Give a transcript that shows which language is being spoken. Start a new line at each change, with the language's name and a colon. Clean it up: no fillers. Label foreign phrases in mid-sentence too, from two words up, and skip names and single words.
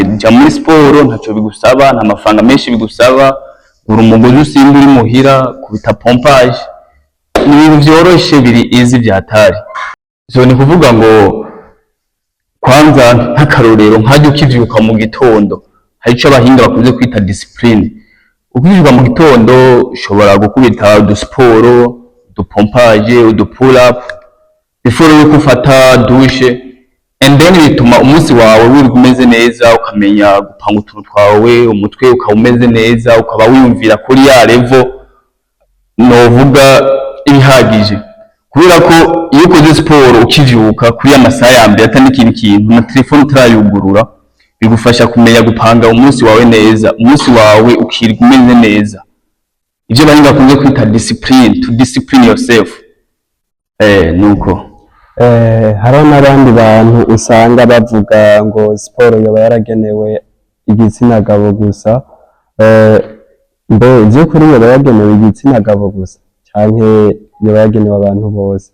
Rundi: Jya muri siporo ntacyo bigusaba, nta mafaranga menshi bigusaba, uri umugozi usimba uri muhira kubita pompage, ni ibintu byoroshe biri easy byatari. So ni kuvuga ngo kwanza nk'akarorero nkajya ukivyuka mu gitondo hari ico abahinga bakunze kwita discipline. Ukivyuka mu gitondo ushobora gukubita udusiporo, udupompage, udupull up before yo gufata douche,
English: and then
Rundi: bituma umunsi wawe wirirwa umeze neza, ukamenya gupanga utuntu twawe, umutwe ukaba umeze neza, ukaba wiyumvira kuri ya level novuga ibihagije, kubera ko iyo ukoze siporo ukivyuka kuri amasaha ya mbere atari ikindi kintu na telefone utarayugurura, bigufasha kumenya gupanga umunsi wawe neza, umunsi wawe ukirirwa umeze neza, ivyo bahinga kunze kwita discipline,
English: to discipline yourself.
Rundi: Nuko hariho n'abandi bantu usanga bavuga ngo siporo yoba yaragenewe igitsina gabo gusa, mbe vy'ukuri yoba yagenewe igitsina gabo gusa canke yoba yagenewe abantu bose?